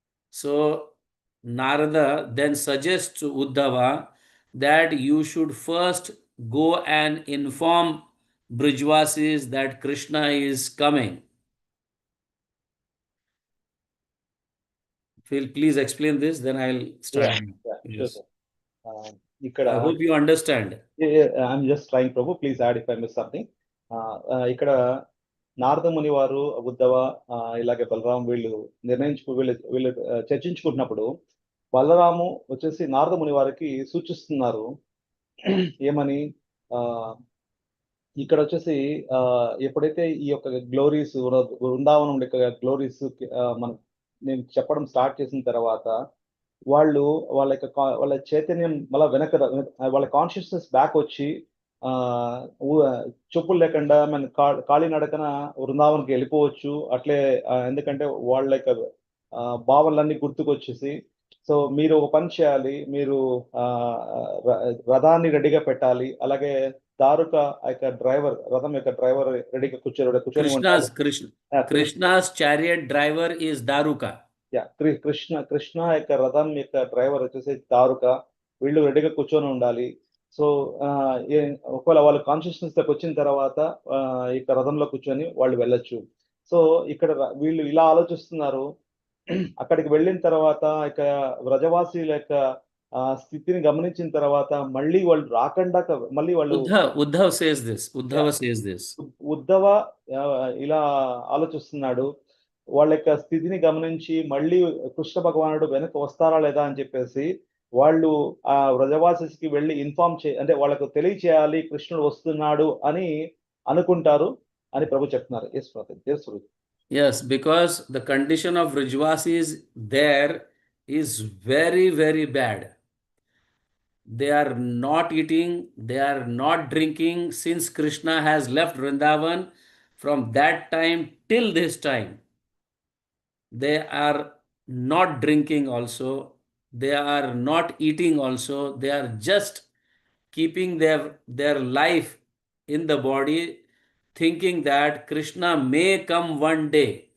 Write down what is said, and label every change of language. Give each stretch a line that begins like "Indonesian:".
English: So Narada then suggests to Uddhava that you should first go and inform Brijvasis that Krishna is coming. Phil, please explain this, then I'll Yeah, start. yeah, sure, Yes. sir.
Telugu: ఆ, ఇక్కడ
English: I hope you understand. I'm just trying Prabhu, please add if I miss something.
Telugu: ఇక్కడ నారద ముని వారు, ఉద్ధవ, ఇలాగే బలరాం వీళ్ళు వీళ్ళు చర్చించుకుంటున్నప్పుడు బలరాము వచ్చేసి నారద ముని వారికి సూచిస్తున్నారు ఏమని, ఆ ఇక్కడ వచ్చేసి ఆ ఎప్పుడైతే ఈ యొక్క గ్లోరీస్ బృందావనం యొక్క గ్లోరీస్ మనం నేను చెప్పడం స్టార్ట్ చేసిన తర్వాత వాళ్ళు వాళ్ళ చైతన్యం మళ్ళీ వాళ్ళ కాన్షియస్నెస్ బ్యాక్ వచ్చి ఆ ఊ- చెప్పులు లేకుండా మన కాళీ నడకన బృందావనంకి వెళ్ళిపోవచ్చు అట్లే. ఎందుకంటే వాళ్ళ యొక్క భావనలన్నీ గుర్తుకొచ్చేసి, సో మీరు ఒక పని చేయాలి, మీరు ఆ ర- రథాన్ని రెడీగా పెట్టాలి, అలాగే దారుక ఆ యొక్క డ్రైవర్, రథం యొక్క డ్రైవర్ రెడీగా కూర్చొని ఉండాలి.
English: Krishna,
Telugu: Krishna
English: Krishna's chariot driver is Daruka.
Telugu: Krishna యొక్క రథం యొక్క డ్రైవర్ వచ్చేసి దారుక, వీళ్ళు రెడీగా కూర్చొని ఉండాలి. సో ఆ, ఒకవేళ వాళ్ళు కాన్షియస్నెస్ లోకి వచ్చిన తర్వాత ఇక రథంలో కూర్చొని వాళ్ళు వెళ్ళొచ్చు. సో ఇక్కడ వీళ్ళు ఇలా ఆలోచిస్తున్నారు. అక్కడికి వెళ్ళిన తర్వాత ఇక వ్రజవాసీల యొక్క స్థితిని గమనించిన తర్వాత మళ్ళీ వాళ్ళు రాకుండా మళ్ళీ వాళ్ళు
English: Uddhav says this. Yeah, Uddhava says this.
Telugu: Uddhava ఆ, ఇలా ఆలోచిస్తున్నాడు. వాళ్ళ యొక్క స్థితిని గమనించి మళ్ళీ కృష్ణ భగవానుడు వెనక్కి వస్తారా లేదా అని చెప్పేసి వాళ్ళు ఆ వ్రజవాసికి వెళ్ళి ఇన్ఫార్మ్ అంటే వాళ్ళకు తెలియచేయాలి కృష్ణుడు వస్తున్నాడు అని అనుకుంటారు అని ప్రభు చెప్తున్నారు.
English: Yes Prabhu, yes Prabhu. Yes, because the condition of Rijvasis there is very, very bad. They are not eating, they are not drinking since Krishna has left Vrindavan. From that time till this time, they are not drinking also, they are not eating also, they are just keeping their life in the body, thinking that Krishna may come one day.